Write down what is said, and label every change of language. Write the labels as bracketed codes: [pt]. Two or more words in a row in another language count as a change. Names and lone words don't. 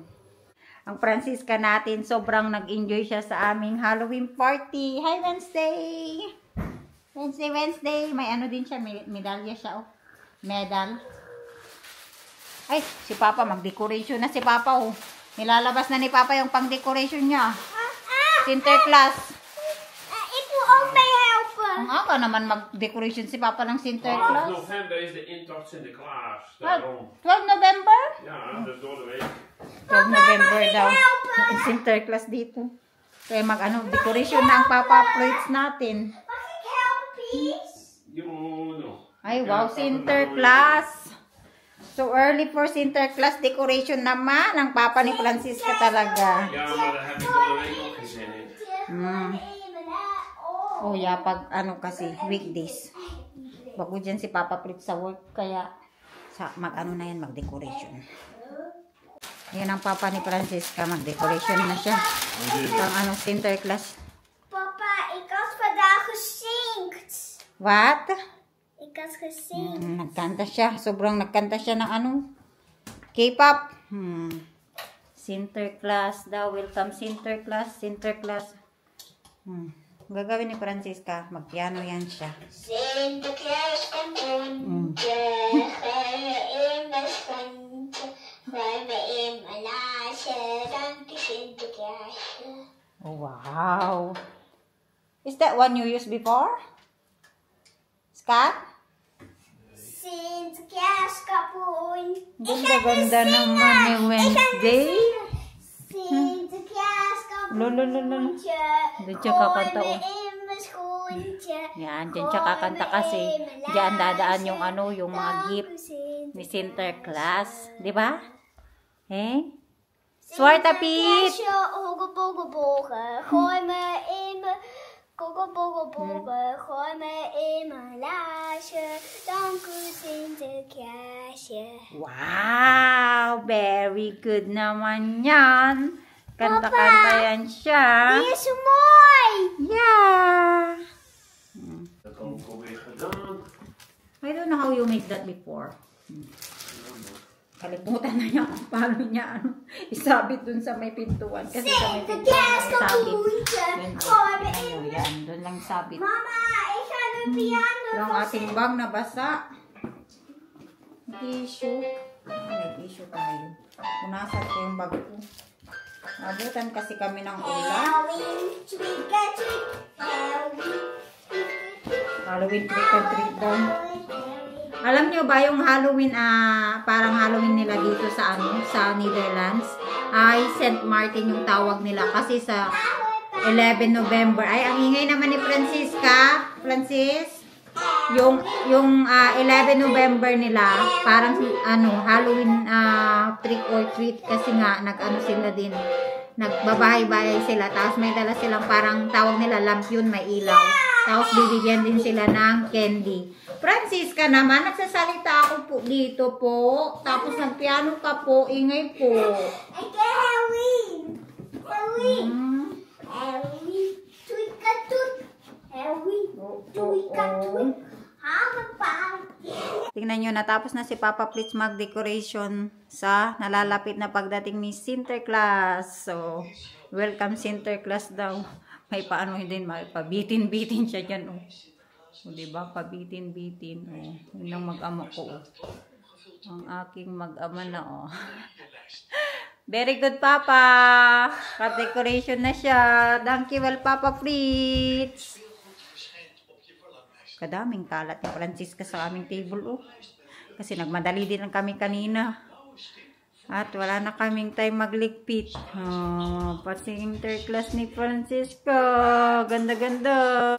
[tl] Ang Francisca natin, sobrang nag-enjoy siya sa aming Halloween party. Hi, Wednesday! Wednesday. May ano din siya, medalya siya, oh. Medal. Ay, si Papa, mag-decoration na si Papa, oh. Nilalabas na ni Papa yung pang-decoration niya. [nl] Sinterklaas. Ik wil ook mee helpen. [tl] Ang aga naman mag-decoration si Papa ng 12 [nl] Sinterklaas. november is de intocht Sinterklaas. Daarom. 12 November? Ja, dat is door de week. [tl] 12 November daw. Yung Sinterklaas dito. Kaya mag-ano, decoration na ang Papa plates natin. [nl] Mag ik helpen, please? [en] No. [tl] Ay, wow, Sinterklaas. [en] So early for Sinterklaas decoration [tl] naman ang Papa ni Francisca talaga. [nl] Ja, maar daar heb ik door de week ook geen zin in. [en] Oh, yeah, [tl] pag ano kasi, weekdays. Bago dyan si Papa Prit sa work, kaya mag-ano na yan, mag-decoration. Ayan ang Papa ni Francisca, mag-decoration na siya. Pang ano, Sinterklaas. [nl] Papa, ik had vandaag gezinkt. [en] What? [nl] Ik had gezinkt. [tl] Nagkanta siya. Sobrang nagkanta siya ng ano, K-pop. Sinterklaas daw. Welcome Sinterklaas. Sinterklaas. Gagawin ni Francisca. Magpiano yan siya. [nl] Sinterklaas en Bontje, in mijn schoentje, gooi me in mijn laasje, dank je Sinterklaasje. [en] Oh, wow. Is that one you used before? Scott? [nl] Sinterklaas kapoen. [tl] Ganda-ganda naman ni Wednesday. [nl] Sinterklaas [tl] Lolo. [nl] kapoentje. [tl] Doon siya kakanta, [nl] Gooi [tl] oh. [nl] me in mijn schoentje. [tl] Yan, dyan siya kakanta kasi dyan dadaan yung ano, yung mga gift ni Sinterklaas. Di ba? [nl] Eh? Zwarte Piet! Sinterklaasje, oggeboggebogen. Gooi me in mijn... Koggeboggebogen, gooi me in mijn laasje. Dank u Sinterklaasje. [en] Wow! Very good naman yan. [tl] Kanta-kanta yan siya. [nl] Die is zo mooi. [en] Yeah! [nl] Dat heb ik alweer gedaan. [en] I don't know how you made that before. [tl] Kalimutan na niya kung paano niya isabit dun sa may pintuan. Kasi sa may pintuan [nl] Sinterklaas [tl] sabit. [nl] kapoentje. [tl] Yan, [nl] Gooi me in [tl] ayun, [nl] mijn... [tl] yan. Doon lang sabit. [nl] Mama, ik ga de piano [tl] Yung [nl] vast- [tl] ating bag nabasa. Tissue. May tissue tayo. Punasan ko yung bag ko. Nabutan kasi kami ng ulan. [en] Halloween, trick or treat. Halloween trick or treat daw. [tl] Alam nyo ba yung Halloween, parang Halloween nila dito sa sa Netherlands, ay St. Martin yung tawag nila kasi sa 11 November. Ay, ang ingay naman ni Francisca. Francis, yung 11 November nila, parang [en] Halloween trick or treat [tl] kasi nga nag-ano sila din. Nagbabahay-bahay sila. Tapos may dala silang parang tawag nila lampion, may ilaw. Tapos bibigyan din sila ng candy. Francisca naman, nagsasalita ako po dito po. Tapos nagpiano ka po, ingay po. [nl] Ik heb Halloween. Halloween. Hmm. [en] Halloween. Trick or treat. Halloween. Trick or treat. Party. [tl] Tingnan nyo, natapos na si Papa Plitz mag-decoration sa nalalapit na pagdating ni Sinterklaas. So, welcome Sinterklaas daw. May paano din, pabitin-bitin siya dyan. Oh. O, diba? Pabitin-bitin. Oh. Yun ang mag-ama ko. Oh. Ang aking mag-ama na. Oh. [en] Very good, [tl] Papa. Pa-decoration na siya. [en] Thank you, well, Papa Plitz. [tl] Kadaming kalat ni Francisca sa aming table, oh. Kasi nagmadali din lang kami kanina. At wala na kaming time magligpit. Oh, pa-Sinterklaas ni Francisca. Ganda-ganda.